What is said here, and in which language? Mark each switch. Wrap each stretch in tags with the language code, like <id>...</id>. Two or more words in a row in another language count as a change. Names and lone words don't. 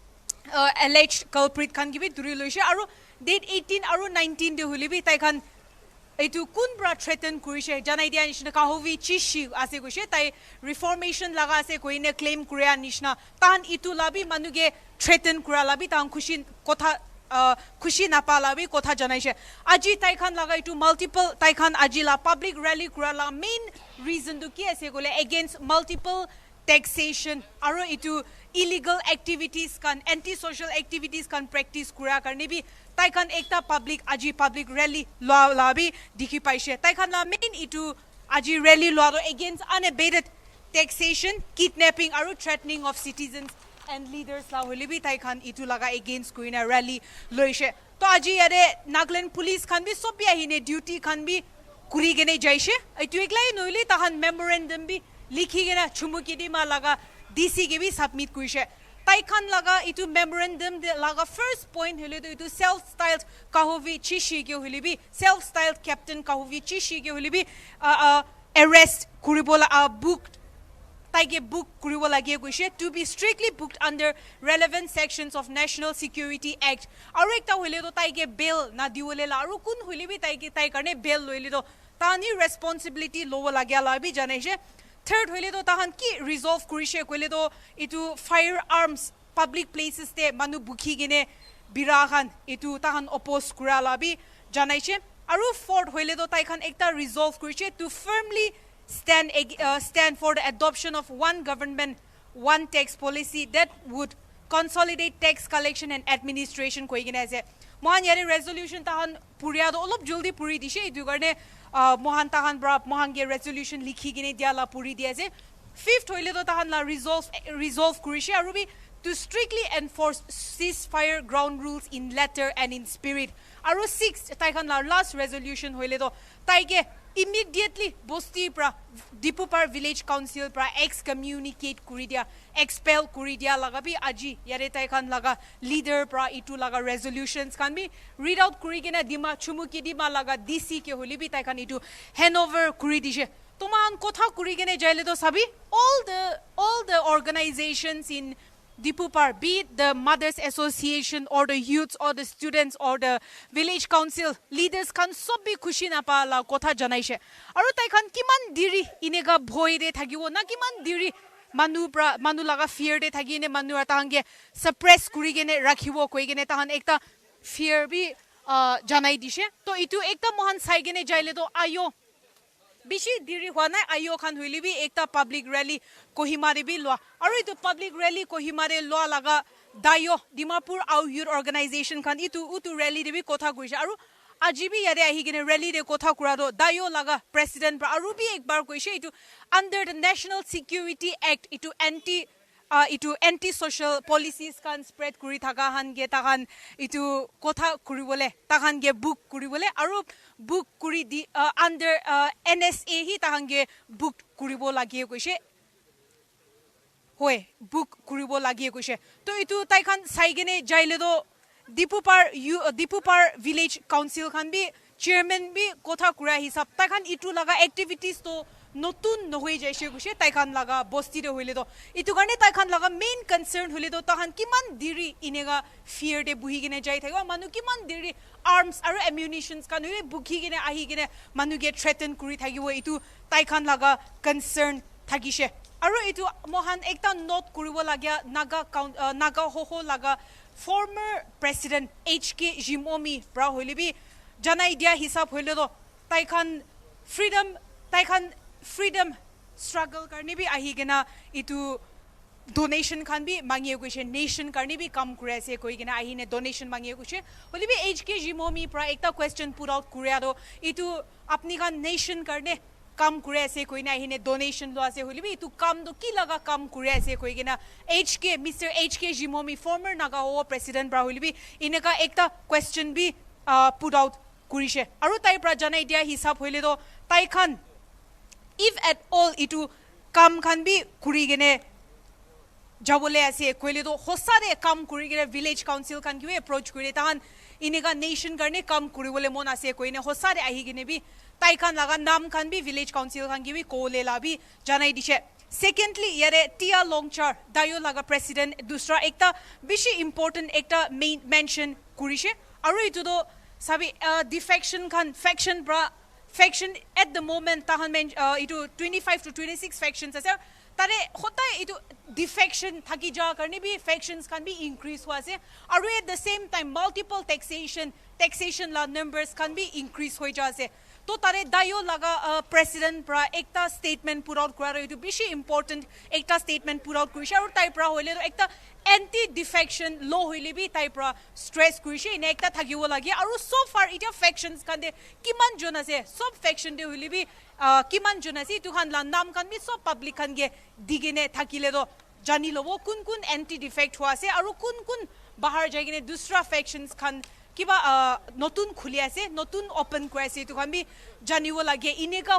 <en>alleged culprit</en> <nag>khan gibi duri loise aru date 18 aru 19 de holi bi tai khan etu kun bra threaten kurise janai dia nishna kahovi chishi ase kuise tai reformation laga ase koine claim kuria nishna tan itu labi manuge threaten kura labi tan khushi kotha khushi na palabi kotha janai she aji tai khan laga itu multiple tai khan aji la</nag> <en>public rally</en> <nag>kura la</nag> <en>main reason</en> <nag>du ki ase gole</nag> <en>against multiple taxation</en> <nag>aro itu</nag> <en>illegal activities</en> <nag>kan anti</nag> <en>social activities</en> <nag>kan practice kura karne bi tai khan ekta public aji</nag> <en>public rally</en> <nag>la bi dikhi paise tai khan la main itu aji rally lo</nag> <en>against unabated taxation kidnapping</en> <nag>aro</nag> <en>threatening of citizens and leaders</en> <nag>la holi bi tai khan itu laga against kuina rally loise to aji yare Nagaland police khan bi sobi ahine duty khan bi kuri gene jaise itu eklai noile tahan memorandum bi likhi gena chumuki di ma laga DC ke bi submit kuise tai khan laga itu memorandum de laga</nag> <en>first point</en> <nag>hole do itu</nag> <en>self styled</en> <nag>kahovi chishi ke hole bi</nag> <en>self styled captain</en> <nag>kahovi chishi ke hole bi arrest kuribola booked tai ke book kuribola ge kuise</nag> <en>to be strictly booked under relevant sections of National Security Act</en> <nag>aru ekta hole do tai ke bail na diwole la aru kun hole bi tai ke tai karne bail loile do tani responsibility low lagya la bi janai je third hole do tahan ki resolve kurise kole do itu</nag> <en>firearms public places</en> <nag>te manu bukhi gene birahan itu tahan oppose kura labi janai che aru fourth hole do tai khan ekta resolve kurise</nag> <en>to firmly stand for the adoption of one government one tax policy that would consolidate tax collection and administration</en> <nag>koi gene ase mohan yare resolution tahan puria do olop joldi puri dise itu garne mohan tahan bra mohan ge resolution likhi gine dia la puri dia je fifth hoile do tahan la resolve kurise aru bi</nag> <en>to strictly enforce ceasefire ground rules in letter and in spirit</en> <nag>aru sixth tai khan la</nag> <en>last resolution</en> <nag>hoile do tai ge immediately bosti pra Diphupar</nag> <en>village council</en> <nag>pra excommunicate kuri dia expel kuri dia laga bi aji yare tai khan laga leader pra itu laga resolutions kan bi</nag> <en>read out</en> <nag>kuri gena dima chumuki dima laga DC ke holi bi tai khan itu handover kuri dishe toman kotha kuri gene jaile to sabi</nag> <en>all the organizations in</en> <nag>Diphupar,</nag> <en>be it the Mothers Association or the youths or the students or the village council leaders</en> <nag>kan sob bi khushi na pa la kotha janaishe aru tai khan kiman diri inega bhoi de thagiwo na kiman diri manu laga fear de thagine manu ata hange suppress kuri gene rakhiwo koi gene tahan ekta fear bi janai dishe to itu ekta mohan sai gene jaile to ayo bishi diri hwana ayo khan huili bi ekta</nag> <en>public rally</en> <nag>Kohima de bi lwa aru itu</nag> <en>public rally</en> <nag>Kohima de lwa laga dayo Dimapur our</nag> <en>youth organization</en> <nag>khan itu rally de bi kotha kuise aru aji bi yare ahi gene rally de kotha kura do dayo laga president pra aru bi ekbar koise itu</nag> <en>under the National Security Act</en> <nag>itu</nag> <en>anti social policies</en> <nag>kan spread kuri thaka han ge tahan itu kotha kuri bole tahan ge book kuri bole aru book kuri di</nag> <en>under NSA</en> <nag>hi tahan ge book kuri bo lagi koise hoy book kuri bo lagi koise to itu tai khan sai gene jaile do Diphupar</nag> <en>village council</en> <nag>khan bi chairman bi kotha kura hisab tai khan itu laga activities to notun nohoi jaise guse tai khan laga bosti de hoile do itu garne tai khan laga</nag> <en>main concern</en> <nag>hoile do tahan kiman diri inega fear de buhi gene jai thaiwa manu kiman diri arms aru ammunitions kan hoile bukhi gene ahi gene manu ge threaten kuri thagiwo itu tai khan laga concern thagise aru itu mohan ekta note kuribo lagya naga hoho laga</nag> <en>former president</en> <nag>HK Jimomi pra hoile bi janai dia hisab hoile do tai khan</nag> <en>freedom struggle</en> <nag>karne bi ahi gena itu donation khan bi mangiye koise nation karne bi kam kure ase koi gena ahi ne donation mangiye koise holi bi HK Jimomi pra ekta</nag> <en>question put out</en> <nag>kure ado itu apni khan nation karne kam kure ase koi na ahi ne donation lo ase holi bi itu kam do ki laga kam kure ase koi gena Mr. HK Jimomi former naga ho president pra holi bi ineka ekta question bi</nag> <en>put out</en> <nag>kurise aru tai pra janai dia hisab hoile do tai khan</nag> <en>if at all</en> <nag>itu kam khan bi kuri gene jabole ase koile do hosare kam kuri gene</nag> <en>village council</en> <nag>khan ki approach kuri tahan inega nation karne kam kuri bole mon ase koine hosare ahi gene bi tai khan laga nam khan bi</nag> <en>village council</en> <nag>khan ki bi kole la bi janai dishe secondly yare tia longchar dayo laga president dusra ekta bishi important ekta</nag> <en>main mention</en> <nag>kurishe aru itu do sabi defection khan</nag> <en>faction at the moment</en> <nag>tahan itu</nag> <en>25 to 26 factions</en> <nag>ase tare hota itu defection thaki ja karne bi</nag> <en>factions can be increase</en> <nag>hua ase aru</nag> <en>at the same time multiple taxation</en> <nag>la</nag> <en>numbers can be increase</en> <nag>hoi ja ase to tare dayo laga president pra ekta</nag> <en>statement put out</en> <nag>kura itu bishi important ekta</nag> <en>statement put out</en> <nag>kurisha aru tai pra hoile ekta</nag> <en>anti defection law</en> <nag>hoile bi tai pra stress kurisha ine ekta thagiwo lagi aru</nag> <en>so far</en> <nag>ita factions kan de kiman jon ase sob faction de hoile bi kiman jon ase tu khan la nam kan bi sob public kan ge digine thakile do jani lobo kun</nag> <en>anti defect</en> <nag>hua ase aru kun bahar jaigine dusra factions khan kiba notun khuli ase notun open koi ase tu khan bi janiwo lage ineka</nag>